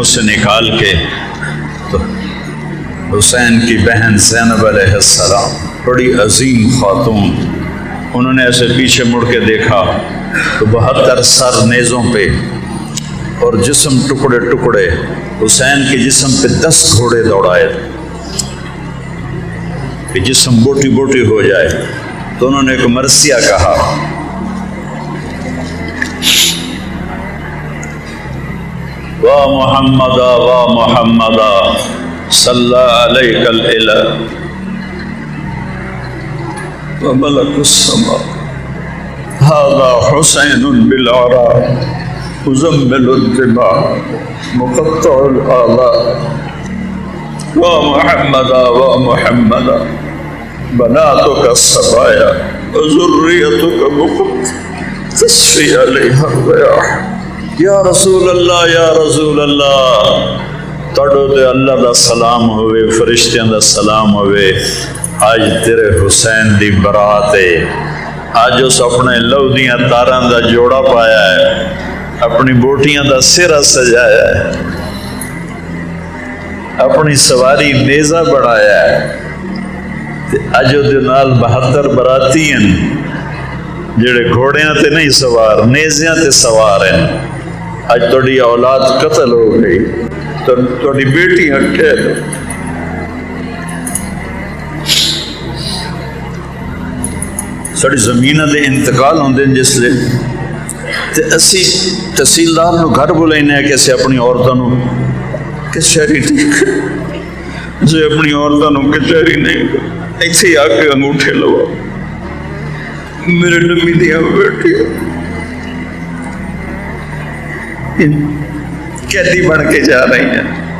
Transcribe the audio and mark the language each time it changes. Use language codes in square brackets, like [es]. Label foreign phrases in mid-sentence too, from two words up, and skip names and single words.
[ur] سے نکال کے تو حسین کی بہن زینب علیہ السلام، بڑی عظیم خاتون، انہوں نے ایسے پیچھے مڑ کے دیکھا تو 72 سر نیزوں پہ اور جسم ٹکڑے ٹکڑے، حسین کے جسم پہ 10 گھوڑے دوڑائے کہ جسم بوٹی بوٹی ہو جائے۔ تو انہوں نے ایک مرثیہ کہا، [ar] وا محمدا وا محمدا صلی علیک الالہ وملک السماء هذا حسین بالعراء مزمل الدماء مقطع الآباء وا محمدا وا محمدا بناتك الصبايا وذريتك بقت تصفي عليها الرياح۔ یا رسول اللہ یا رسول اللہ، [pa] تڑو تے اللہ دا سلام ہوئے، فرشتیاں دا سلام ہوئے، آج تیرے حسین دی برات ہے، آج اس اپنے لو دیاں تاراں دا جوڑا پایا ہے، اپنی بوٹیاں دا سرہ سجایا ہے، اپنی سواری نیزہ بڑھایا ہے، اج دے نال 72 براتی ہیں جڑے گھوڑیاں تے نہیں سوار، نیزیاں تے سوار ہیں۔ اج توڑی اولاد قتل ہو گئی، توڑی بیٹیاں قید۔ ساڑی زمینہ دے انتقال ہوندے جس لئے تے اسی تحصیلدار نو گھر بلائنے ہیں کہ اسے اپنی عورتوں نو کچہری نہیں کر، اسے اپنی عورتوں نو کچہری نہیں کر، ایسے آ کے انگوٹھے لوا میرے نمی دیا بیٹی قیدی بن کے جا رہی ہیں۔